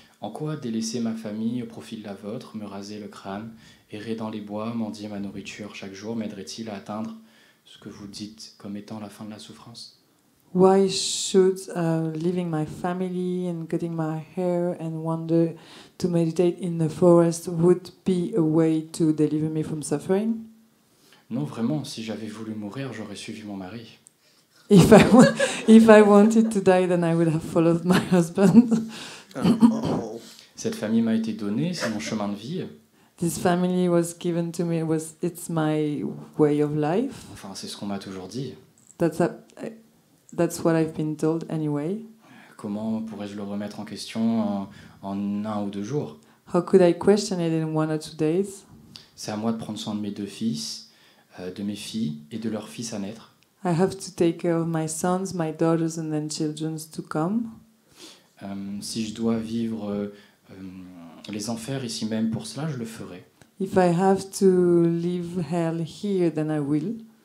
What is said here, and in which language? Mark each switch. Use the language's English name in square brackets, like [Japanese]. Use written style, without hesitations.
[French] En quoi délaisser ma famille au profit de la vôtre, me raser le crâne, errer dans les bois, mendier ma nourriture chaque jour, m'aiderait-il à atteindre ce que vous dites comme étant la fin de la souffrance? [English] Why should leaving my family and cutting my hair and wander to meditate in the forest would be a way to deliver me from suffering? [French] Non, vraiment, si j'avais voulu mourir, j'aurais suivi mon mari. [English] If I wanted to die, then I would have followed my husband. Oh. [French] Cette famille m'a été donnée, c'est mon chemin de vie. [English] This family was given to me. It's my way of life. [French] Enfin, c'est ce qu'on m'a toujours dit. [English] That's what I've been told anyway. [French] Comment pourrais-je le remettre en question en 1 ou 2 jours? [English] How could I question it in 1 or 2 days? [French] C'est à moi de prendre soin de mes 2 fils, de mes filles et de leurs fils à naître. [English] I have to take care of my sons, my daughters, and then children to come. [French] Si je dois vivre les enfers ici même pour cela, je le ferai. [English] If I have to live hell here, then I will.